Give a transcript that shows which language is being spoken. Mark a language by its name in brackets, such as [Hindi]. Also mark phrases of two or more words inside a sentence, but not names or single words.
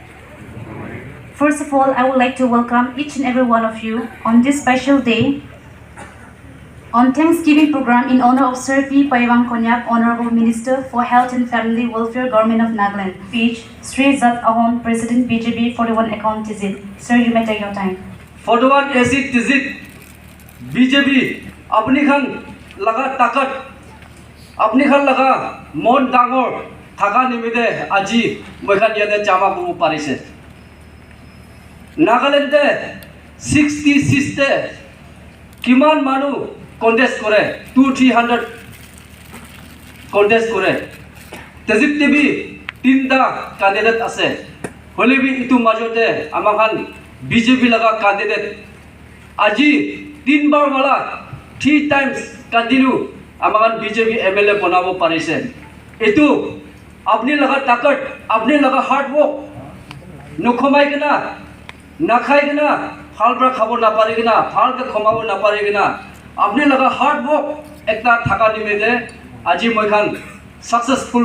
[English] First of all, I would like to welcome each and every one of you on this special day on Thanksgiving program in honor of Shri P Paiwang Konyak, Honorable Minister for Health and Family Welfare, Government of Nagaland. Speech, Shri Zat Ahon, President BJP 41 account Tizit. Sir, you may take your time. 41 AC Tizit, BJP, [Naga Pidgin] apni khan laga takat, apni khan laga mon dangor, thaka nimide aji moi khan yate chama bubu parise. Nagaland 66 te kiman manu contest kore 200-300 contest kore Tizit TV tinta candidate ase hole bi itu majote amakan BJP laga candidate aji 3 bar wala 3 times continue amakan BJP MLA banabo parise itu apni laga takat apni laga [English] hard work [Naga Pidgin] nukhomai kena nakhai kena halbra khabo na pare kena phal ka khomabo na pare kena apni laga [English] hard work [Naga Pidgin] ekta thaka nimede aji moi khan successful